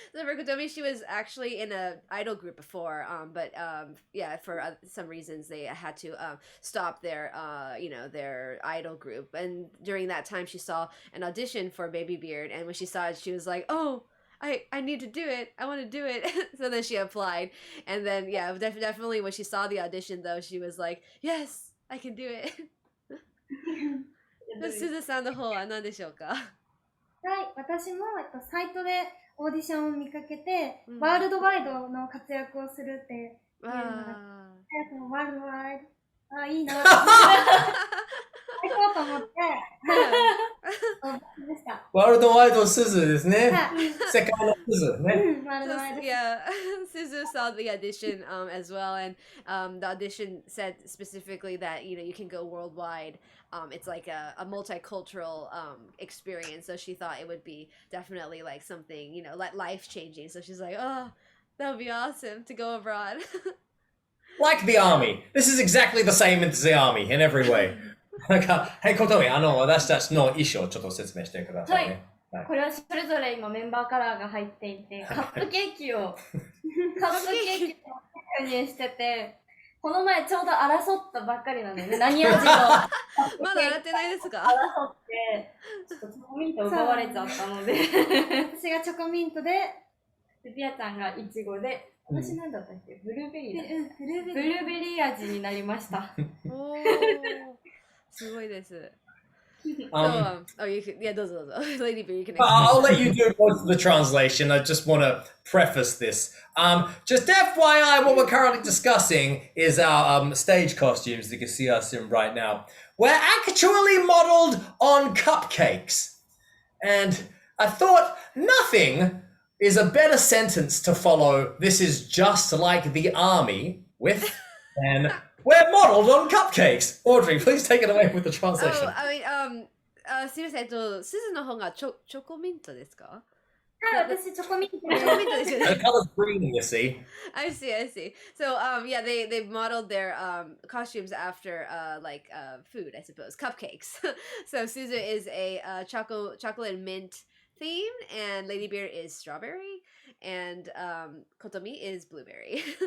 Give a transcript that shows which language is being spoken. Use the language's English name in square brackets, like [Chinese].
[English] So for Kotomi, she was actually in a idol group before, but yeah, for some reasons they had to stop their their idol group. And during that time, she saw an audition for Babybeard, and when she saw it, she was like, "Oh, I need to do it. I want to do it." So then she applied, and then yeah, definitely when she saw the audition, though, she was like, "Yes, I can do it." [Japanese] Suzu さんの方は何でしょうか？はい、私も、サイトでオーディションを見かけて、ワールドワイドの活躍をするっていうのが、ワールドワイド、いいなって行こうと思って、でした。ワールドワイドスズですね。世界のスズね。ワールドワイド。 [English] Yeah, Suzu saw the audition as well, and the audition said specifically that you can go worldwide. It's like a multicultural experience, so she thought it would be definitely like something like life changing. So she's like, oh, that would be awesome to go abroad. Like the army. This is exactly the same as the army in every way. [Japanese] なんか、はい、Kotomi、私たちの衣装をちょっと説明してくださいね。はい。これはそれぞれ今メンバーカラーが入っていて、カップケーキを購入してて、この前ちょうど争ったばっかりなんだよね。何味のまだ洗ってないですか？争って、ちょっとチョコミント奪われちゃったので、私がチョコミントで、ピアちゃんがイチゴで、私なんだったっけ？ブルーベリーだ。ブルーベリー味になりました。おー、すごいです。 [English] So, you can, yeah, [Japanese] どうぞ。 [English] Ladybeard, you can. I'll let you do most of the translation. I just want to preface this. Just FYI, what we're currently discussing is our stage costumes that you can see us in right now. We're actually modeled on cupcakes. And I thought nothing is a better sentence to follow. This is just like the army with an we're modeled on cupcakes. Audrey, please take it away with the translation. Oh, I mean, [Japanese] すみません、鈴の方がチョコミントですか？はい、私チョコミントですよね。 [English] The color's green, you see. I see. So, yeah, they modeled their costumes after like food, I suppose, cupcakes. So Suzu is a chocolate mint theme, and Ladybeard is strawberry, and Kotomi is blueberry.